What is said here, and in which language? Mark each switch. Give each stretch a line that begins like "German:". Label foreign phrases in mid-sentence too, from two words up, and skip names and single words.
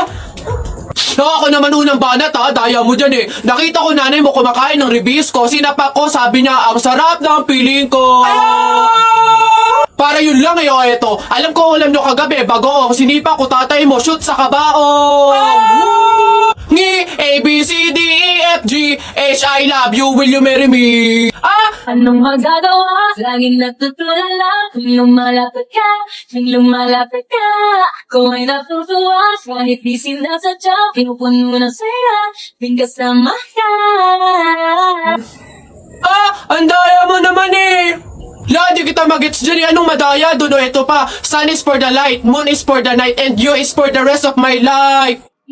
Filipino: Ako naman unang banat daya mo dyan eh. Nakita ko nanay mo kumakain ng ribisco. Sinapak ko, sabi niya, ang sarap ng piling ko. Para yun lang eh, eto. Alam ko ulam nyo kagabi, bagoong sinipa ko tatay mo, shoot sa kabaong. Ngi,
English: A, B, C, D, E, F, G, H, I love you, will you marry me?
Filipino: Anong magagawa? Laging natutulala kung lumalapit ka, ako ay natutuwa kahit di sinasadya, pinupuno ng saya, kasama ka. Ang daya mo naman eh. Di kita magets dyan eh. Anong madaya? Doon ito pa.
English: Sun is for the light, moon is for the night, and you is for the rest of my life.